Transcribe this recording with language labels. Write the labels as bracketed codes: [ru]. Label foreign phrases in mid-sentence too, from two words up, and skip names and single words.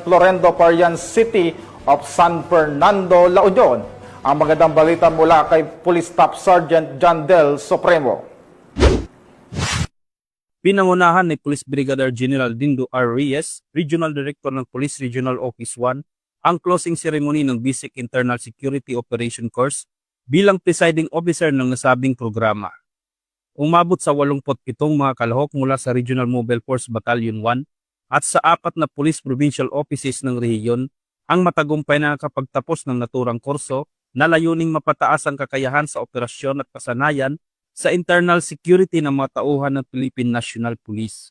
[tl] Florendo, Parian City of San Fernando, La Union. Ang magandang balita mula kay Police Staff Sergeant John Del Supremo. Pinangunahan ni Police Brigadier General Dindo R. Reyes, [en] Regional Director [tl] ng Police Regional Office 1, ang [en] closing ceremony [tl] ng Basic Internal Security Operation Course bilang presiding officer ng nasabing programa. Umabot sa 87 mga kalahok mula sa Regional Mobile Force Battalion 1 at sa 4 na Police Provincial Offices ng rehiyon ang matagumpay na nakapagtapos ng naturang kurso na layuning mapataas ang kakayahan sa operasyon at kasanayan sa [en] internal security [tl] ng mga tauhan ng Philippine National Police.